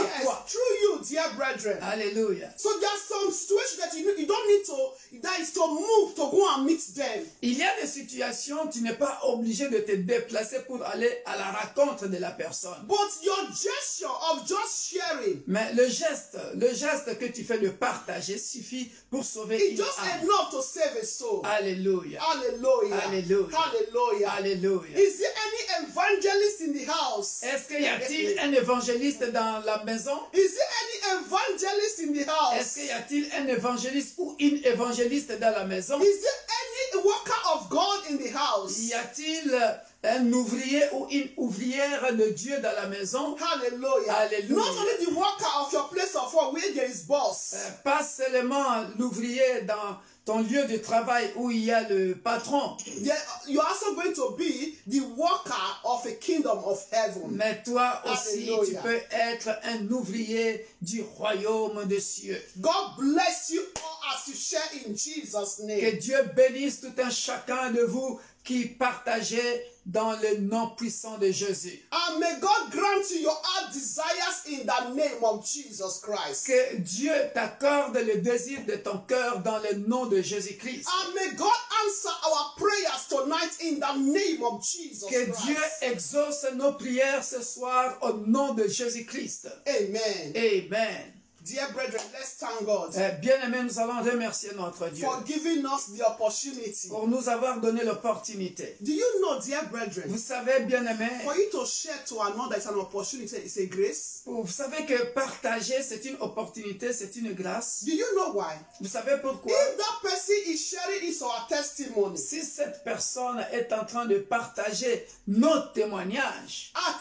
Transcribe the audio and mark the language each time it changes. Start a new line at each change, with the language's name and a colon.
English: Yes,
French: toi.
English: through you, dear brethren.
French: Alléluia.
English: So there are some situations that you don't need to, that is to move to go and meet them.
French: Il y a des situations, tu n'es pas obligé de te déplacer pour aller à la rencontre de la personne.
English: But your gesture of just sharing
French: Mais le geste que tu fais de partager suffit pour sauver
English: is
French: une
English: just
French: âme.
English: enough to save a soul.
French: Alléluia.
English: Hallelujah. Hallelujah. Hallelujah.
French: Alléluia.
English: Is there any evangelist in the house?
French: Est-ce qu'il y a-t-il un évangéliste dans la maison?
English: Is there any evangelist in the
French: Est-ce
English: house?
French: qu'il y a-t-il un évangéliste ou une évangéliste dans la maison?
English: Is there any worker of God in the house?
French: Y a-t-il un ouvrier ou une ouvrière de Dieu dans la maison?
English: Hallelujah. Hallelujah. Not only the worker of your place of work where there is boss.
French: Pas seulement l'ouvrier dans ton lieu de travail où il y a le patron.
English: You're also going to be the worker of a kingdom of heaven.
French: Mais toi aussi, tu
English: Hallelujah.
French: peux être un ouvrier du royaume des cieux.
English: God bless you all as you share in Jesus'
French: Que
English: name.
French: Dieu bénisse tout un chacun de vous qui partagez dans le nom puissant de Jésus.
English: And may God grant you your heart desires in the name of Jesus Christ.
French: Que Dieu t'accorde le désir de ton cœur dans le nom de Jésus-Christ.
English: And may God answer our prayers tonight in the name of Jesus
French: Que
English: Christ.
French: Dieu exauce nos prières ce soir au nom de Jésus-Christ. Amen. Amen.
English: Dear brethren, let's thank God
French: Bien-aimés, nous allons remercier notre Dieu
English: for giving us the opportunity.
French: pour nous avoir donné l'opportunité.
English: Do you know, dear brethren,
French: Vous savez, bien-aimés,
English: for you to share to another is an opportunity, it's a grace.
French: vous savez que partager, c'est une opportunité, c'est une grâce.
English: Do you know why?
French: Vous savez pourquoi?
English: If that person is sharing his or her testimony,
French: Si cette personne est en train de partager nos témoignages,